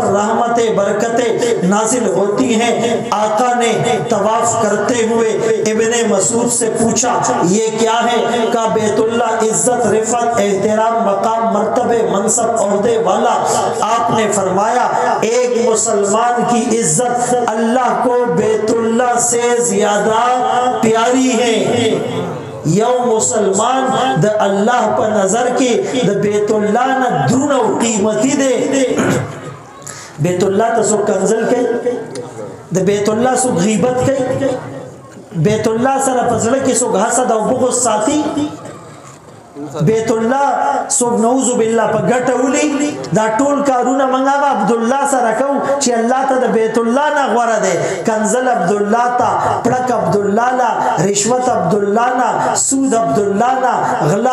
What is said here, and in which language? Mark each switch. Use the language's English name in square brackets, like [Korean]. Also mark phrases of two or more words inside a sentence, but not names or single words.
[Urdu] رحمت برکتیں نازل ہوتی ہیں آقا نے طواف کرتے ہوئے ابن مسعود سے پوچھا یہ کیا ہے کہا بیت اللہ عزت رفعت احترام مقام مرتبے منصب عہدے والا آپ نے فرمایا ایک مسلمان کی عزت اللہ کو بیت اللہ سے زیادہ پیاری ہے [Pashto] یو مسلمان د الله په نظر کې د بیت الله نه درون او قیمتي دی بیت الله ته څوک کنځل کوي د بیت الله څوک غیبت کوي بیت الله سره په زړه کې څوک حسد او بغض ساتي بیت الله څوک نعوذ بالله په ګټه ولي دا ټول کارونه موږ عبد الله سره کوو چې الله ته د بیت الله نه غوړه دی کنزل عبد الله ته پړک عبد الله نه رشوت عبد الله نه سود عبد الله نه غلا